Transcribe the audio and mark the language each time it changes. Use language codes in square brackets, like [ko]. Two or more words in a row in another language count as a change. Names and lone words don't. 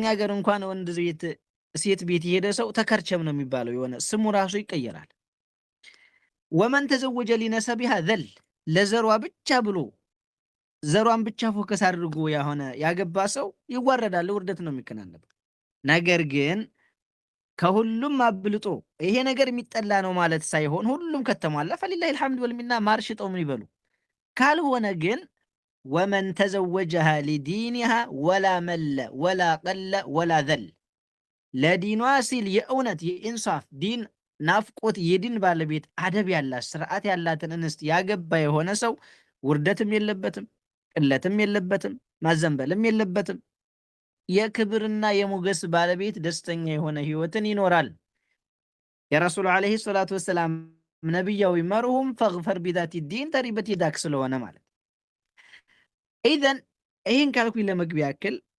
[am] ሀገር እንኳን ወንድ ሴት ቤት የሄደ ሰው ተከርቸም ነው የሚባለው፣ የሆነ ስሙ ራሱ ይቀየራል። [ar] ومن تزوج لنسبها ذل፣ [am] ለዘሯ ብቻ ብሎ ዘሯን ብቻ ፎከስ አድርጎ ያሆነ ያገባ ሰው ይዋረዳል፣ ውርደት ነው የሚከናነበው። ነገር ግን ከሁሉም አብልጦ ይሄ ነገር የሚጠላ ነው ማለት ሳይሆን ሁሉም ከተሟላ [ar] فلله الحمد والمنة [am] ማርሽጠው ምን ይበሉ። ካልሆነ ግን [ar] ومن تزوجها لدينها ولا مل ولا قل ولا ذل፣ [am] ለዲኗ ሲል የእውነት የኢንሳፍ ዲን ናፍቆት የዲን ባለቤት አደብ ያላት ስርዓት ያላትን እንስት ያገባ የሆነ ሰው ውርደትም የለበትም፣ ቅለትም የለበትም፣ ማዘንበልም የለበትም። የክብርና የሞገስ ባለቤት ደስተኛ የሆነ ህይወትን ይኖራል። የረሱሉ [ar] عليه الصلاة والسلام [am] ነቢያዊ መርሁም [ar] فاظفر بذات الدين تربت يداك [am] ስለሆነ ማለት። ኢዘን ይህን ካልኩኝ ለመግቢያ ያክል